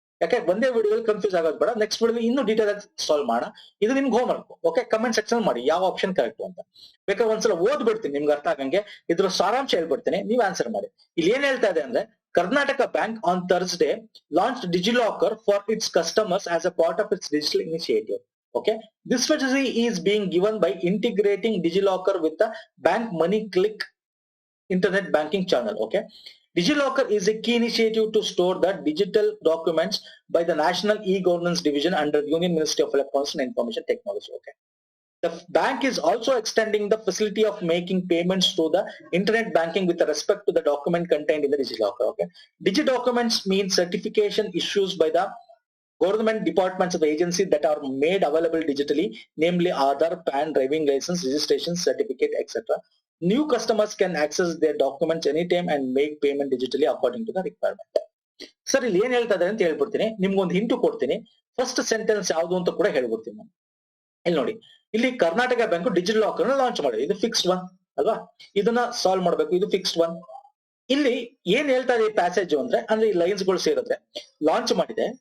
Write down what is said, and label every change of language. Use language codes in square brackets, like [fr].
[kn] ಯಾಕೆ ಒಂದೇ ವಿಡಿಯೋದಲ್ಲಿ ಕನ್ಫ್ಯೂಸ್ ಆಗೋದು ಬೇಡ, ನೆಕ್ಸ್ಟ್ ವಿಡಿಯೋದಲ್ಲಿ ಇನ್ನೂ ಡೀಟೇಲ್ ಆಗಿ ಸಾಲ್ವ್ ಮಾಡೋಣ. ಇದು ನಿಮ್ಗೆ home work. Okay, comment section ಮಾಡಿ ಯಾವ ಆಪ್ಷನ್ ಕರೆಕ್ಟ್ ಅಂತ. ಬೇಕಾದ್ರೆ ಒಂದ್ಸಲ ಓದ್ಬಿಡ್ತೀನಿ ನಿಮ್ಗೆ ಅರ್ಥ ಆಗಂಗೆ, ಇದ್ರ ಸಾರಾಂಶ ಹೇಳ್ಬಿಡ್ತೀನಿ, ನೀವು ಆನ್ಸರ್ ಮಾಡಿ. ಇಲ್ಲಿ ಏನ್ ಹೇಳ್ತಾ ಇದೆ ಅಂದ್ರೆ, [en] Karnataka bank on Thursday launch DigiLocker for its customers as a part of its digital initiative. Okay, this facility is being given by integrating DigiLocker with the bank money click internet banking channel. Okay, DigiLocker is a key initiative to store the digital documents by the National E-Governance Division under Union Ministry of Electronics and Information Technology. Okay, the bank is also extending the facility of making payments through the internet banking with respect to the document contained in the DigiLocker. Okay, DigiDocuments means certification issues by the government departments of agencies that are made available digitally, namely Aadhaar, PAN, driving license, registration certificate, etc. New customers can access their documents anytime and make payment digitally according to the requirement. [kn] Sir ಇಲ್ಲಿ ಏನ್ ಹೇಳ್ತಾ ಇದ್ದಾರೆ ಅಂತ ಹೇಳ್ಬಿಡ್ತೀನಿ, ನಿಮ್ಗೊಂದು hint ಕೊಡ್ತೀನಿ. First sentence ಯಾವುದು ಅಂತ ಕೂಡ ಹೇಳ್ಬಿಡ್ತೀನಿ ನಾನು. ಇಲ್ಲಿ ನೋಡಿ, ಇಲ್ಲಿ Karnataka bank digital locker launch ಮಾಡಿದೆ. ಇದು ಫಿಕ್ಸ್ಡ್ ಒನ್ ಅಲ್ವಾ? ಇದನ್ನ ಸಾಲ್ವ್ ಮಾಡ್ಬೇಕು. ಇದು ಫಿಕ್ಸ್ಡ್ ಒನ್. ಇಲ್ಲಿ ಏನ್ ಹೇಳ್ತಾ ಇದೆ ಪ್ಯಾಸೇಜ್ ಅಂದ್ರೆ ಈ ಲೈನ್ಸ್ ಗಳು ಸೇರಿದ್ರೆ ಲಾಂಚ್ ಮಾಡಿದೆ.